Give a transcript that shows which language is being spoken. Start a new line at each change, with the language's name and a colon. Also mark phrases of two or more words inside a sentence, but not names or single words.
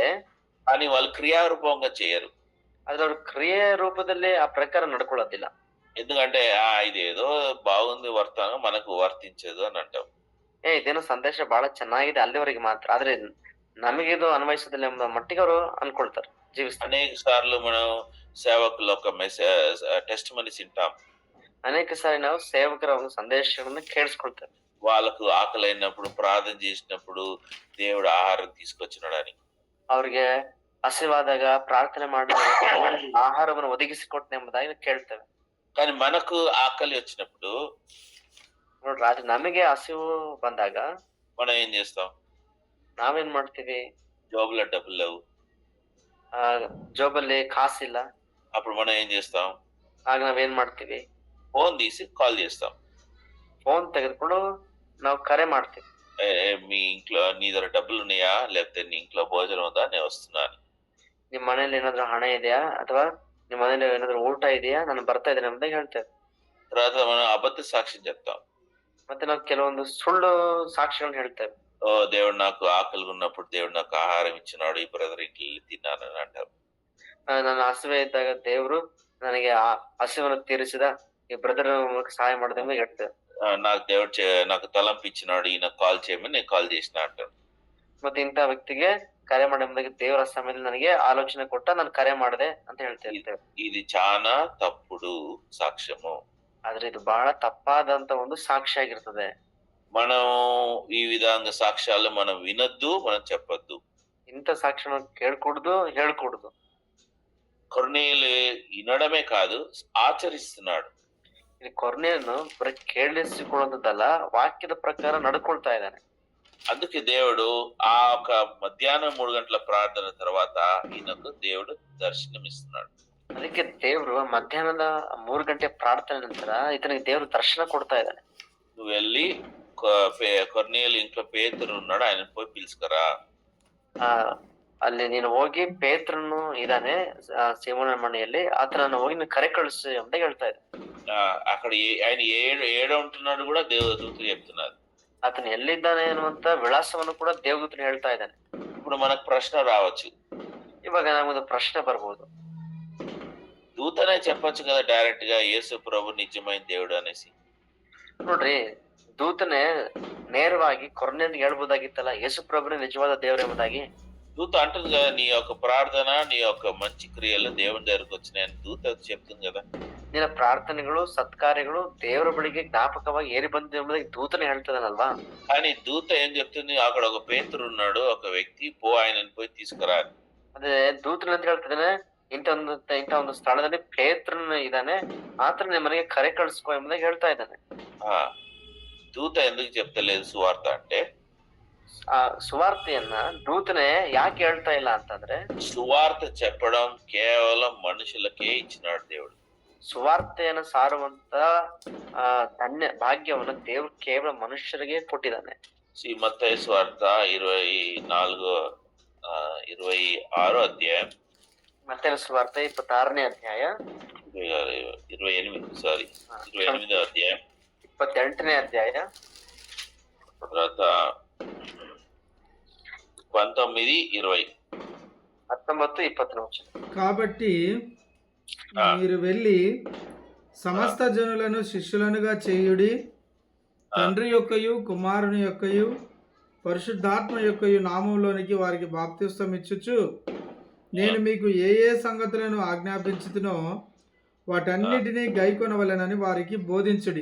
Telugu: వాళ్ళు క్రియారూపంగా చేయరు.
Kannada: ಆದ್ರೆ ಅವ್ರ ಕ್ರಿಯೆ ರೂಪದಲ್ಲಿ ಆ ಪ್ರಕಾರ ನಡ್ಕೊಳ್ಳೋದಿಲ್ಲ.
Telugu: ఎందుకంటే ఇదేదో బాగుంది వర్తనం మనకు వర్తించదు అని అంటాం.
Kannada: ಇದೇನೋ ಸಂದೇಶ ಬಹಳ ಚೆನ್ನಾಗಿದೆ ಅಲ್ಲಿವರೆಗೆ ಮಾತ್ರ, ಆದ್ರೆ ನಮಗಿದು ಅನ್ವಯಿಸೋದಿಲ್ಲ ಎಂಬ ಮಟ್ಟಿಗೆ ಅವರು ಅನ್ಕೊಳ್ತಾರೆ, ಜೀವಿಸ್ತಾರೆ.
Telugu: అనేక సార్లు మనం సేవకుల ఒక మెసేజ్ టెస్ట్ మనీస్ వింటాం.
Kannada: ಅನೇಕ ಸಾರಿ ನಾವು ಸೇವಕರ ಒಂದು ಸಂದೇಶಗಳನ್ನ ಕೇಳಿಸ್ಕೊಳ್ತೇವೆ.
Telugu: వాళ్ళకు ఆకలైనప్పుడు ప్రార్థన చేసినప్పుడు దేవుడు ఆహారం తీసుకొచ్చినాడని,
Kannada: ಅವ್ರಿಗೆ ಹಸಿವಾದಾಗ ಪ್ರಾರ್ಥನೆ ಮಾಡಿದಾಗ ಆಹಾರವನ್ನು ಒದಗಿಸಿಕೊಟ್ಟನೆ ಎಂಬುದಾಗಿ ಕೇಳ್ತೇವೆ.
Telugu: కానీ మనకు ఆకలి వచ్చినప్పుడు
Kannada: ನೋಡ್ರಿ ಆದ್ರೆ ನಮಗೆ ಹಸಿವು ಬಂದಾಗ
Telugu: మనం ఏం చేస్తాం?
Kannada: ನಾವೇನ್ ಮಾಡ್ತೀವಿ?
Telugu: జోబులో డబ్బులు లేవు.
Kannada: ಆ ಜೋಬಲ್ಲಿ ಕಾಸಿಲ್ಲ.
Telugu: అప్పుడు మనం ఏం చేస్తాం?
Kannada: ಆಗ ನಾವೇನ್ ಮಾಡ್ತೀವಿ?
Telugu: ఫోన్ తీసి కాల్ చేస్తాం.
Kannada: ಫೋನ್ ತೆಗೆದುಕೊಂಡು ನಾವು ಕರೆ ಮಾಡ್ತೀವಿ.
Telugu: మీ ఇంట్లో నీ దగ్గర డబ్బులు ఉన్నాయా, లేకపోతే నీ ఇంట్లో భోజనం ఉందా, నేను వస్తున్నాను.
Kannada: ನಿಮ್ ಮನೇಲಿ ಏನಾದ್ರು ಹಣ ಇದೆಯಾ ಅಥವಾ ನಿಮ್ ಮನೇಲಿ ಏನಾದ್ರು ಊಟ ಇದೆಯಾ, ನಾನು ಬರ್ತಾ ಇದ್ದೇನೆ ಅಂತ ಹೇಳ್ತೇವೆ.
Telugu: తర్వాత మనం అబద్ధ సాక్ష్యం చెప్తాం.
Kannada: ಮತ್ತೆ ನಾವು ಕೆಲವೊಂದು ಸುಳ್ಳು ಸಾಕ್ಷಿಗಳನ್ನ ಹೇಳ್ತೇವೆ.
Telugu: ఓ దేవుడు నాకు ఆకలిగా ఉన్నప్పుడు దేవుడు నాకు ఆహారం ఇచ్చినాడు, ఈ బ్రదర్ ఇంటికి వెళ్ళి తిన్నానని అంటారు.
Kannada: ನನ್ನ ಹಸಿವೆ ಇದ್ದಾಗ ದೇವ್ರು ನನಗೆ ಆ ಹಸಿವನ್ನು ತೀರಿಸಿದ, ಈ ಬ್ರದರ್ ಸಹಾಯ ಮಾಡಿದ ಅಂತ ಹೇಳ್ತೇವೆ.
Telugu: నాకు దేవుడు నాకు తలంపు ఇచ్చినాడు, ఈయన కాల్ చేయమని నేను కాల్ చేసిన అంటాడు.
Kannada: ಮತ್ತೆ ಇಂಥ ವ್ಯಕ್ತಿಗೆ ಕರೆ ಮಾಡಿ ದೇವರ ಸಮಯದಲ್ಲಿ ನನಗೆ ಆಲೋಚನೆ ಕೊಟ್ಟ, ನಾನು ಕರೆ ಮಾಡಿದೆ ಅಂತ ಹೇಳ್ತೇವೆ.
Telugu: ఇది చాలా తప్పుడు సాక్ష్యము.
Kannada: ಆದ್ರೆ ಇದು ಬಹಳ ತಪ್ಪಾದಂತ ಒಂದು ಸಾಕ್ಷಿ ಆಗಿರ್ತದೆ.
Telugu: మనం ఈ విధంగా సాక్ష్యాలు మనం వినొద్దు, మనం చెప్పొద్దు. ఇంత సాక్ష్యం
Kannada: ಕೇಳ್ಕೂಡ್ದು, ಹೇಳ್ಕೂಡ್ದು.
Telugu: కొర్నేలు వినడమే కాదు, ఆచరిస్తున్నాడు.
Kannada: ಇಲ್ಲಿ ಕೊರ್ನೇಲನು ಬರೀ ಕೇಳಿಸಿಕೊಳ್ಳುವುದಲ್ಲ, ವಾಕ್ಯದ ಪ್ರಕಾರ ನಡ್ಕೊಳ್ತಾ ಇದ್ದಾನೆ.
Telugu: అందుకే దేవుడు ఆ ఒక మధ్యాహ్నం 3 గంటల ప్రార్థన తర్వాత ఈయనకు దేవుడు దర్శనమిస్తున్నాడు.
Kannada: ಅದಕ್ಕೆ ದೇವ್ರು ಮಧ್ಯಾಹ್ನದ 3 ಗಂಟೆ ಪ್ರಾರ್ಥನೆ ನಂತರ ಇತನಿಗೆ ದೇವ್ರು ದರ್ಶನ ಕೊಡ್ತಾ ಇದ್ದಾನೆ.
Telugu: నువ్వు వెళ్ళి కొర్నేలు ఇంట్లో పేతురు ఉన్నాడు, ఆయన పోయి పిలుచుకరా.
Kannada: ಅಲ್ಲಿ ನೀನು ಹೋಗಿ ಪೇತ್ರನು ಇದ್ದಾನೆ ಸೀಮೋನ ಮನೆಯಲ್ಲಿ, ಆತನನ್ನು ಹೋಗಿ ನೀನು ಕರೆ ಕಳಿಸು ಅಂತ ಹೇಳ್ತಾ ಇದೆ.
Telugu: అక్కడ ఆయన ఏడ ఉంటున్నాడు కూడా దేవదూతలు చెప్తున్నారు.
Kannada: ಆತನು ಎಲ್ಲಿದ್ದಾನೆ ಅನ್ನುವಂತ ವಿಳಾಸವನ್ನು ಕೂಡ ದೇವದೂತನು ಹೇಳ್ತಾ ಇದ್ದಾನೆ.
Telugu: ఇప్పుడు మనకు ప్రశ్న రావచ్చు,
Kannada: ಇವಾಗ ನಮಗೊಂದು ಪ್ರಶ್ನೆ ಬರ್ಬೋದು,
Telugu: దూతనే చెప్పొచ్చు కదా డైరెక్ట్ గా యేసు ప్రభు నిజమైన దేవుడు అనేసి.
Kannada: ನೋಡ್ರಿ, ದೂತನೇ ನೇರವಾಗಿ ಕೊರ್ನೇಲಿಗೆ ಹೇಳ್ಬೋದಾಗಿತ್ತಲ್ಲ, ಯೇಸು ಪ್ರಭುನೇ ನಿಜವಾದ ದೇವರು ಎಂಬುದಾಗಿ.
Telugu: దూత అంటుంది కదా, నీ యొక్క ప్రార్థన నీ యొక్క మంచి క్రియలు దేవుని దగ్గరకు వచ్చినాయని దూత చెప్తుంది కదా.
Kannada: ನಿನ್ನ ಪ್ರಾರ್ಥನೆಗಳು ಸತ್ಕಾರ್ಯಗಳು ದೇವರ ಬಳಿಗೆ ಜ್ಞಾಪಕವಾಗಿ ಏರಿ ಬಂದಿದೆ ಎಂಬುದಾಗಿ ದೂತನೇ ಹೇಳ್ತದನಲ್ವಾ.
Telugu: కానీ దూత ఏం చెప్తుంది, అక్కడ ఒక పేతురు ఉన్నాడు, ఒక వ్యక్తి, పో ఆయనని పోయి తీసుకురా.
Kannada: ಅದೇ ದೂತನ ಅಂತ ಹೇಳ್ತಿದ್ದಾನೆ, ಇಂಥ ಒಂದು ಸ್ಥಳದಲ್ಲಿ ಪೇತ್ರನು ಇದ್ದಾನೆ, ಆತನ ನಿಮ್ಮ ಮನೆಗೆ ಕರೆ ಕಳಿಸ್ಕೊ ಎಂಬುದಾಗಿ ಹೇಳ್ತಾ ಇದ್ದಾನೆ.
Telugu: దూత ఎందుకు చెప్తలేదు సువార్త అంటే,
Kannada: ಆ ಸುವಾರ್ತೆಯನ್ನ ದೂತನೇ ಯಾಕೆ ಹೇಳ್ತಾ ಇಲ್ಲ ಅಂತಂದ್ರೆ,
Telugu: సువార్త చెప్పడం కేవలం మనుషులకే ఇచ్చినాడు దేవుడు.
Kannada: ಸುವಾರ್ತೆಯನ್ನು ಸಾರುವಂತ ಧನ್ಯ ಭಾಗ್ಯವನ್ನು ದೇವ್ರು ಕೇವಲ ಮನುಷ್ಯರಿಗೆ ಕೊಟ್ಟಿದ್ದಾನೆ.
Telugu: శ్రీ మత్తయి సువార్త 26 అధ్యాయం,
Kannada: ಮತ್ತೆ ಸುವಾರ್ತೆ 26ನೇ ಅಧ್ಯಾಯ,
Telugu: 28వ అధ్యాయం,
Kannada: 28ನೇ ಅಧ್ಯಾಯ,
Telugu: తర్వాత 19, 20.
Kannada: 19, 20
Telugu: కాబట్టి మీరు వెళ్ళి సమస్త జనులను శిష్యులనుగా చేయుడి, తండ్రి యొక్కయు కుమారుని యొక్కయు పరిశుద్ధాత్మ యొక్కయు నామంలోనికి వారికి బాప్తిస్తం ఇచ్చుచు, నేను మీకు ఏ ఏ సంగతులను ఆజ్ఞాపించుతునో వాటన్నిటినీ గైకొనవలెనని వారికి బోధించుడి.